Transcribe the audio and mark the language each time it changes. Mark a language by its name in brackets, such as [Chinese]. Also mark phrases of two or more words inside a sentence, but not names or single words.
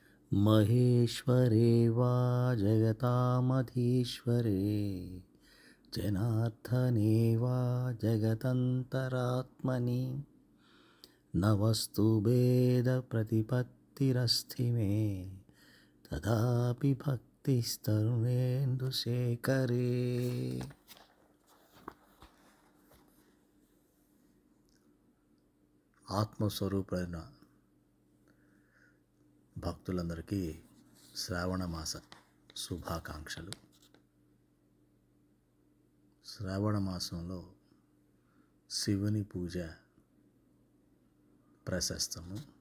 [Sanskrit] महेश्वरे वा जगतामधीश्वरे जनार्दने वा जगतन्तरात्मनि नवस्तु भेदप्रतिपत्तिरस्ति मे तथापि भक्तिस्तरुणेन्दुशेखरे। [Telugu] ఆత్మస్వరూపులైన భక్తులందరికీ శ్రావణ మాస శుభాకాంక్షలు. శ్రావణ మాసంలో శివుని పూజ ప్రశస్తము.